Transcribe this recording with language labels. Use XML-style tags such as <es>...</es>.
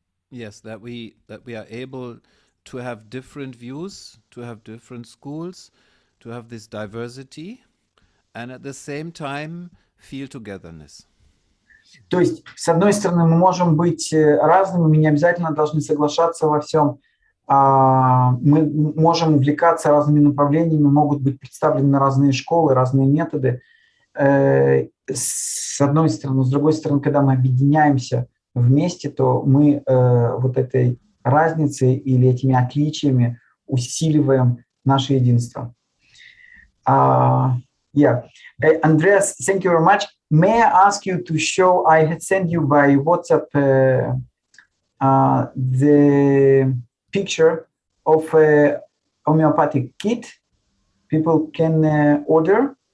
<en>Yes, that we are able to have different views, to have different schools, to have this diversity, and at the same time feel togetherness.</en> <ru>То есть, с одной стороны, мы можем быть разными, мы не обязательно должны соглашаться во всем. Мы можем увлекаться разными направлениями, могут быть представлены разные школы, разные методы. С одной стороны. С другой стороны, когда мы объединяемся вместе, то мы вот этой разницей или этими отличиями усиливаем наше единство.</ru> <en>Yeah. Andreas, thank you very much. May I ask you to show, I had sent you by WhatsApp the picture of a homeopathic kit people can order.</en>